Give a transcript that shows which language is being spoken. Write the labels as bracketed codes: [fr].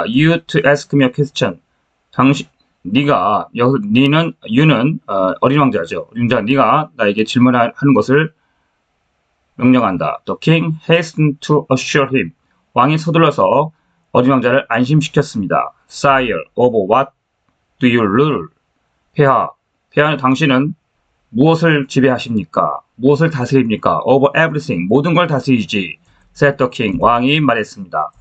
[en] You to ask me a question. [ko] 네가, you는 어린 왕자죠. 어린 왕자, 네가 나에게 질문하는 것을 명령한다. [en] The king hastened to assure him. [ko] 왕이 서둘러서 어린 왕자를 안심시켰습니다. [en] Sire, over what do you rule? [ko] 폐하, 당신은 무엇을 지배하십니까? 무엇을 다스립니까? [en] Over everything, [ko] 모든 걸 다스리지. [en] said the king, [ko] 왕이 말했습니다.